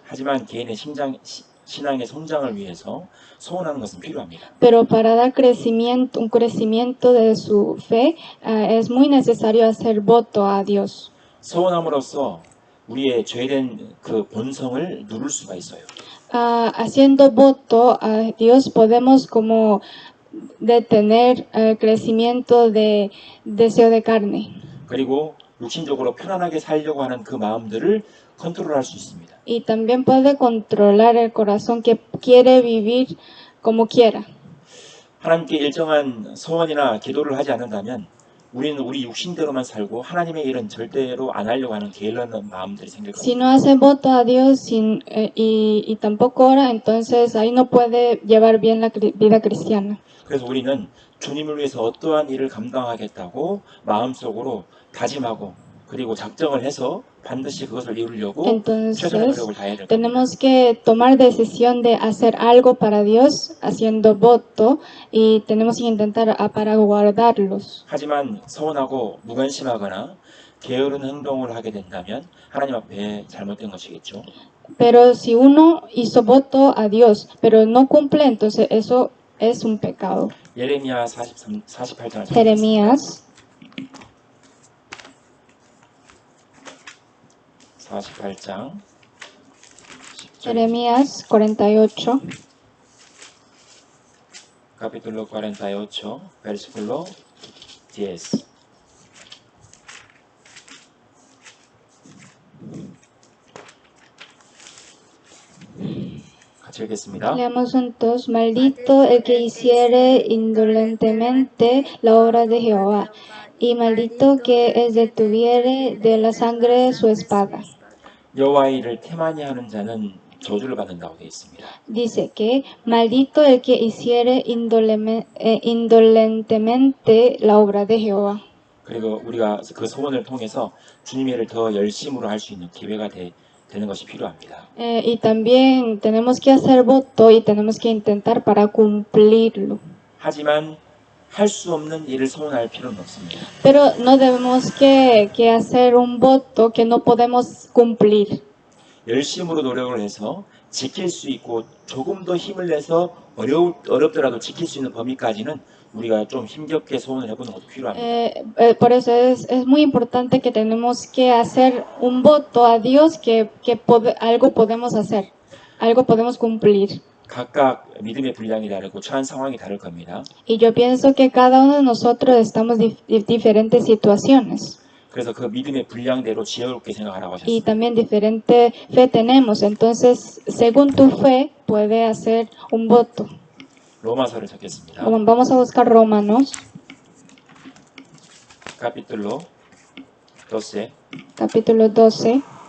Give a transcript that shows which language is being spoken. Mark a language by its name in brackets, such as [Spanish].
[Korean] 하지만 개인의 신앙의 성장을 위해서 소원하는 것은 필요합니다. [Spanish] Pero para dar crecimiento, un crecimiento de su fe, es muy necesario hacer voto a Dios. [Korean] 소원함으로써 우리의 죄된 그 본성을 누를 수가 있어요. [Spanish] Haciendo voto a Dios podemos como detener el crecimiento de deseo de carne. [Korean] 그리고 육신적으로 편안하게 살려고 하는 그 마음들을 컨트롤할 수 있습니다. [Spanish] Y también puede controlar el corazón que quiere vivir como quiera. [Korean] 하나님께 일정한 소원이나 기도를 하지 않는다면 우리는 우리 육신대로만 살고 하나님의 일은 절대로 안 하려고 하는 게을른 마음들이 생길 [Spanish] Si [Korean] 겁니다. [Spanish] no hace voto a Dios y tampoco ora, entonces ahí no puede llevar bien la vida cristiana. [Korean] 그래서 우리는 주님을 위해서 어떠한 일을 감당하겠다고 마음속으로 다짐하고 그리고 작정을 해서 반드시 그것을 이루려고 최선의 [Spanish] Entonces [Korean] 노력을 다해야 될 겁니다. [Spanish] tenemos que tomar decisión de hacer algo para Dios haciendo voto y tenemos que intentar para guardarlos. [Korean] 하지만 서운하고 무관심하거나 게으른 행동을 하게 된다면 하나님 앞에 잘못된 것이겠죠. [Spanish] Pero si uno hizo voto a Dios, pero no cumple, entonces eso es un pecado. [Korean] 예레미야 48장을 [Spanish] Jeremías [Korean] 48장 10절 [Spanish] Jeremías 48, capítulo 48 versículo 10 [Korean] 같이 읽겠습니다. [Spanish] leamos juntos. Maldito el que hiciere indolentemente la obra de Jehová, y maldito que es detuviere de la sangre de su espada. [Korean] 여호와의 일을 태만히 하는 자는 저주를 받는다고 되어 있습니다. [Spanish] Dice que maldito el que hiciere indolentemente la obra de Jehová. [Korean] 그리고 우리가 그 소원을 통해서 주님의 일을 더 열심으로 할 수 있는 기회가 되는 것이 필요합니다. [Spanish] Y también tenemos que hacer voto y tenemos que intentar para cumplirlo. [Korean] 하지만 할 수 없는 일을 소원할 필요는 없습니다. [Spanish] Pero no debemos que hacer un voto que no podemos cumplir. [Korean] 열심으로 노력을 해서 지킬 수 있고 조금 더 힘을 내서 어렵더라도 지킬 수 있는 범위까지는 우리가 좀 힘겹게 소원을 해보는 것도 필요합니다. [Spanish] Por eso es muy importante que tenemos que hacer un voto a Dios que algo podemos hacer, algo podemos cumplir. [Korean] 각각 믿음의 분량이 다르고 처한 상황이 다를 겁니다. [Spanish] Y yo pienso que cada uno de nosotros estamos en diferentes situaciones. [Korean] 그래서 그 믿음의 분량대로 지혜롭게 생각하라고 [Spanish] Y [Korean] 하셨습니다. [Spanish] también diferente fe tenemos. Entonces, según tu fe, puede hacer un voto. [Korean] 로마서를 찾겠습니다. [Spanish] Vamos a buscar Romanos, capítulo 12, capítulo 12,